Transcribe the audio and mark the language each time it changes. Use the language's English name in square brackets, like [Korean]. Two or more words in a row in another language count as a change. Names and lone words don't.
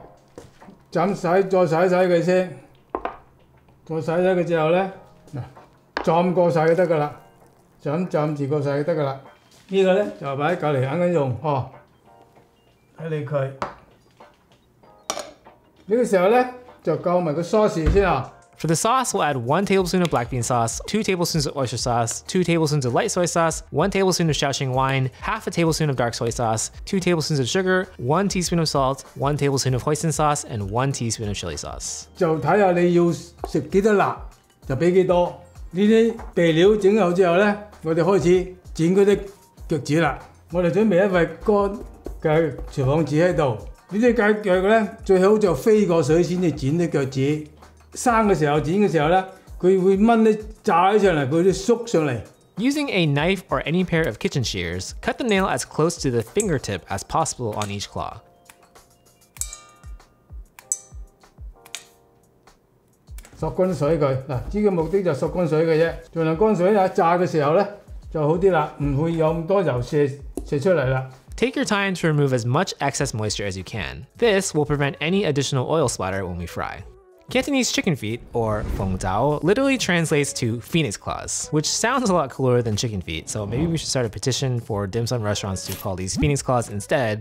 [Cantonese] 再洗佢先，再洗佢之後咧，嗱浸過晒就得噶啦，就咁浸住過晒就得噶啦。呢個咧就擺喺隔離啱啱用，呵，睇你佢。呢個時候咧就夠埋個 sauce 先啊。 [English] For the sauce, we'll add 1 tablespoon of black bean sauce, 2 tablespoons of oyster sauce, 2 tablespoons of light soy sauce, 1 tablespoon of Shaoxing wine, half a tablespoon of dark soy sauce, 2 tablespoons of sugar, 1 teaspoon of salt, 1 tablespoon of hoisin sauce, and 1 teaspoon of chili sauce. [Cantonese] 就睇下你要食幾多辣，就俾幾多。呢啲備料整好之後咧，我哋開始剪嗰啲腳趾啦。我哋準備一塊乾嘅廚房紙喺度。呢啲雞腳咧，最好就飛過水先至剪啲腳趾。生嘅時候剪嘅時候咧，佢會掹啲炸起上嚟，佢會縮上嚟。 [English] Using a knife or any pair of kitchen shears, cut the nail as close to the fingertip as possible on each claw. [Cantonese] 索乾水佢嗱，呢個目的就索乾水嘅啫，盡量乾水啊！炸嘅時候咧就好啲啦，唔會有咁多油射出嚟啦。 [English] Take your time to remove as much excess moisture as you can. This will prevent any additional oil splatter when we fry. Cantonese chicken feet, or feng zao, literally translates to phoenix claws, which sounds a lot cooler than chicken feet, so maybe we should start a petition for dim sum restaurants to call these phoenix claws instead.